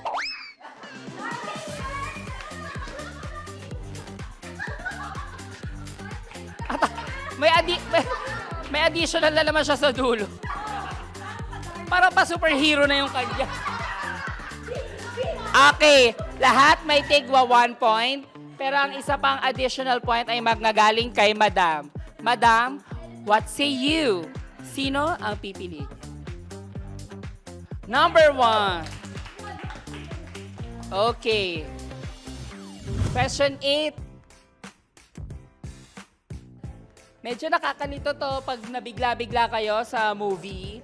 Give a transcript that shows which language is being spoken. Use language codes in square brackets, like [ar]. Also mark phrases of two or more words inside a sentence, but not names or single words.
[tl] May additional na naman siya sa dulo. Para pa superhero na yung kanya. Okay, lahat may tigwa 1 point. Pero ang isa pang additional point ay magnagaling kay Madam. [en] Madam, what say you? [tl] Sino ang pipili? [en] Number 1. Okay. Question 8. [tl] Medyo nakakalito to pag nabigla-bigla kayo sa movie.